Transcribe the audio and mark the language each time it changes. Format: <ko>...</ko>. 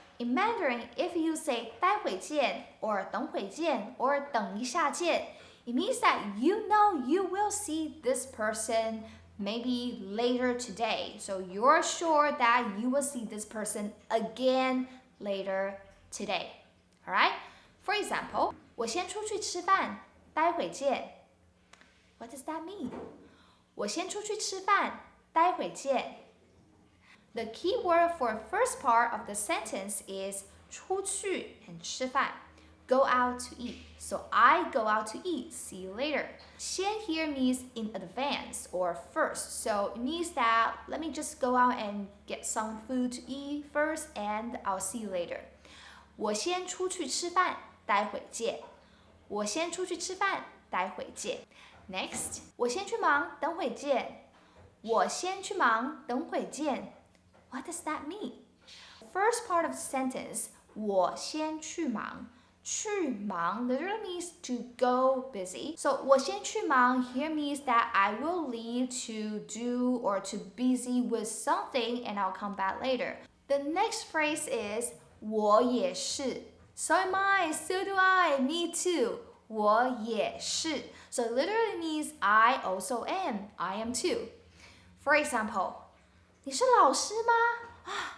<en>In Mandarin, if you say 待会见 or 等会见 or 等一下见, it means that you know you will see this person maybe later today. So you're sure that you will see this person again later today. Alright? For example,</en> <zh>我先出去吃饭，待会见。</zh> <en>What does that mean?</en> <zh>我先出去吃饭，待会见。</zh> <en>The key word for first part of the sentence is 出去 and 吃饭. Go out to eat. So I go out to eat. See you later. 先 here means in advance or first. So it means that let me just go out and get some food to eat first and I'll see you later.</en> <zh>我先出去吃饭，待会见。我先出去吃饭，待会见。</zh> <en>Next,</en> <zh>我先去忙，等会见。我先去忙，等会见。</zh> <en>What does that mean? First part of the sentence,</en> <zh>我先去忙。</zh> <en>去忙 literally means to go busy. So</en> <zh>我先去忙</zh> <en>here means that I will leave to do or to busy with something and I'll come back later. The next phrase is 我也是. So am I, so do I, me too. 我也是. So literally means I also am, I am too. For example,</en> <zh>你是老师吗？</zh>